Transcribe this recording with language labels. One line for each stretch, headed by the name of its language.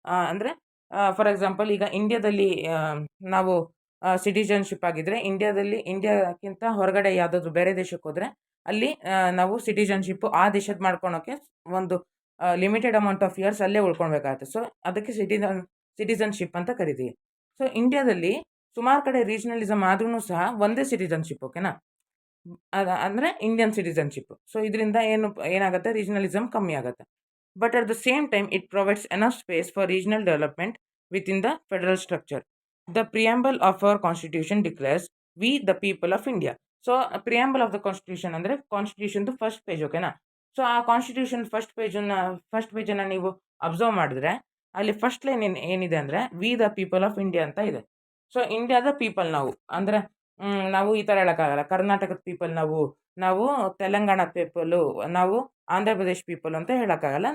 Kannada: ಅಂದರೆ for example ಈಗ ಇಂಡಿಯಾದಲ್ಲಿ ನಾವು ಸಿಟಿಜನ್ಶಿಪ್ ಆಗಿದ್ದರೆ ಇಂಡಿಯಾಕ್ಕಿಂತ ಹೊರಗಡೆ ಯಾವುದಾದ್ರೂ ಬೇರೆ ದೇಶಕ್ಕೆ ಹೋದರೆ ಅಲ್ಲಿ ನಾವು ಸಿಟಿಜನ್ಶಿಪ್ಪು ಆ ದೇಶದ ಮಾಡ್ಕೊಳೋಕ್ಕೆ ಒಂದು ಲಿಮಿಟೆಡ್ ಅಮೌಂಟ್ ಆಫ್ ಇಯರ್ಸ್ ಅಲ್ಲೇ ಉಳ್ಕೊಳ್ಬೇಕಾಗುತ್ತೆ. ಸೊ ಅದಕ್ಕೆ ಸಿಟಿಸನ್ಶಿಪ್ ಅಂತ ಕರಿತೀವಿ. ಸೊ ಇಂಡಿಯಾದಲ್ಲಿ ಸುಮಾರು ಕಡೆ ರೀಜನಲಿಸಮ್ ಆದ್ರೂ ಸಹ ಒಂದೇ ಸಿಟಿಸನ್ಶಿಪ್. ಓಕೆನಾ. ಅಂದರೆ ಇಂಡಿಯನ್ ಸಿಟಿಸನ್ಶಿಪ್. ಸೊ ಇದರಿಂದ ಏನಾಗುತ್ತೆ, ರೀಜನಲಿಸಮ್ ಕಮ್ಮಿ ಆಗುತ್ತೆ.
English: But at the same time, it provides enough space for regional development within the federal structure. The preamble of our constitution declares, "We the people of India." So, preamble of the constitution ಅಂದರೆ constitution first page.
Kannada: ಓಕೆನಾ. So ಆ constitution first ಪೇಜನ್ನು ನೀವು observe ಮಾಡಿದ್ರೆ ಅಲ್ಲಿ first line ಏನಿದೆ ಅಂದರೆ
English: we the people of India
Kannada: ಅಂತ ಇದೆ. ಸೊ ಇಂಡಿಯಾದ ಪೀಪಲ್ ನಾವು ಅಂದರೆ ನಾವು ಈ ಥರ ಹೇಳೋಕ್ಕಾಗಲ್ಲ, ಕರ್ನಾಟಕದ ಪೀಪಲ್ ನಾವು ತೆಲಂಗಾಣ ಪೀಪಲ್ಲು, ನಾವು ಆಂಧ್ರ ಪ್ರದೇಶ್ ಪೀಪಲ್ ಅಂತ ಹೇಳೋಕ್ಕಾಗಲ್ಲ.